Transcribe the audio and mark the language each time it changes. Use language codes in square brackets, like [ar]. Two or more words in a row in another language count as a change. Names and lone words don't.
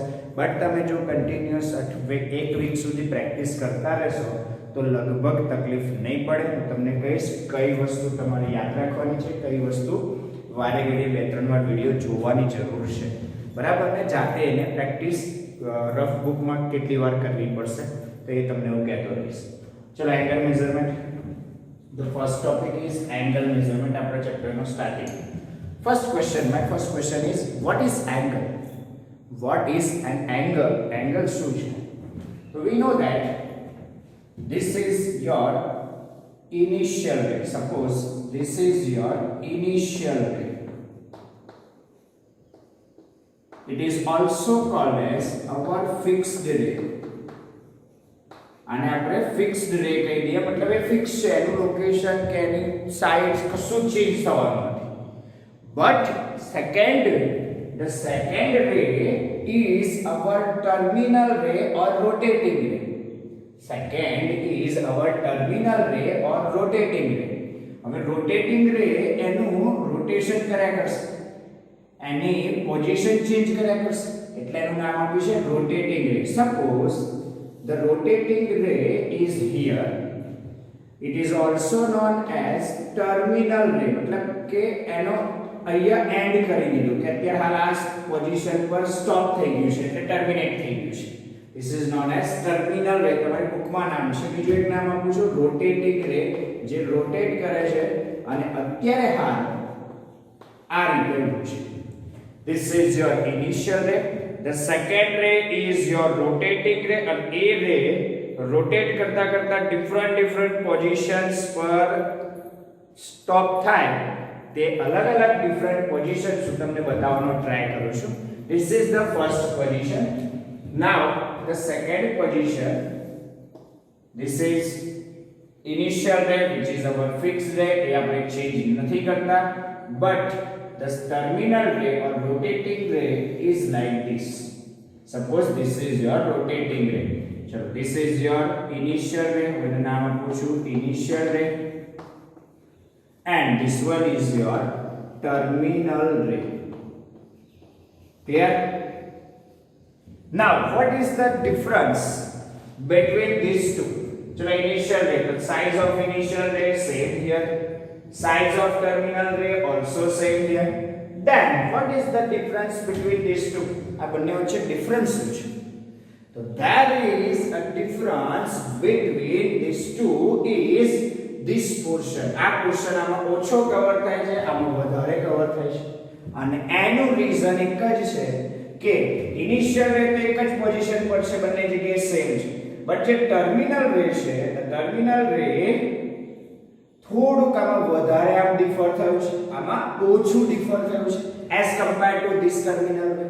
[gu] બટ તમે જો કન્ટિન્યુઅસ એક વીક સુધી પ્રેક્ટિસ કરતા રહેશો તો લગભગ તકલીફ નહીં પડે. હું તમને કહીશ કઈ વસ્તુ તમારે યાદ રાખવાની છે, કઈ વસ્તુ વારે ઘડીએ 2-3 વાર વિડીયો જોવાની જરૂર છે, બરાબર? ને જાતે એને પ્રેક્ટિસ રફ બુકમાં કેટલી વાર કરવી પડશે તો એ તમને હું કહેતો રહીશ. [en] ચલો, angle measurement. The first topic is angle measurement. Our chapter no starting. First question, my first question is, what is angle? What is an angle? Angle [gu] શું છે? [en] So we know that this is your initial ray. Suppose this is your initial ray. It is also called as our fixed ray. [gu] અને આપણે [en] fixed ray [gu] કહી દઈએ, મતલબ એ ફિક્સ છે, એનું લોકેશન કે એની સાઇઝ કશું ચેન્જ થવાનું નથી. [en] બટ the second ray is our terminal ray or rotating ray. Second is our terminal ray or rotating ray. [gu] હવે [en] rotating ray [gu] એનું રોટેશન કર્યા કરશે, એની [en] position change [gu] કર્યા કરશે, એટલે એનું નામ આપ્યું છે [en] rotating ray. Suppose the rotating ray is here. It is also known as terminal ray. [gu] मतलब કે એનો અહીંયા એન્ડ કરી દીધું કે અત્યારે હાલ આ પોઝિશન પર સ્ટોપ થઈ ગયું છે એટલે ટર્મિનેટ થઈ ગયું છે. [en] This is known as terminal ray. [gu] તમારી બુકમાં નામ છે. બીજું એક નામ આપું છું [en] rotating ray, [gu] જે રોટેટ કરે છે અને અત્યારે હાલ આ રીતે ઊભું છે. [en] This is your initial ray. The second ray is your rotating ray, and a ray rotate [gu] કરતા કરતા [en] different positions [gu] પર સ્ટોપ થાય. તે અલગ [en] different positions [gu] હું તમને બતાવવાનો ટ્રાય કરું છું. [en] This is the first position. Now the second position, this is initial ray which is our fixed ray. [gu] એ આપણે ચેન્જ નથી કરતા, [en] but the terminal ray or rotating ray is like this. Suppose this is your rotating ray. So this is your initial ray. With the name of initial ray, and this one is your terminal ray. Clear? Now, what is the difference between these two? So initial ray, the size of initial ray same here. Size of terminal ray also same here. Then what is the difference between these two? [gu] આ બંને વચ્ચે ડિફરન્સ શું છે? [en] તો there is a difference between these two is this portion. [gu] આ પોર્શન આમાં ઓછો કવર થાય છે, આમાં વધારે કવર થાય છે. અને એનું રીઝન એક જ છે કે [en] initial ray [gu] તો એક જ પોઝિશન પર છે, બંને જગ્યાએ સેમ છે. બટ જે [en] terminal ray [gu] છે, [en] terminal ray [gu] થોડુંક આમાં વધારે આમ ડિફર થયું છે, આમાં ઓછું ડિફર થયું છે [en] as compare to this terminal ray.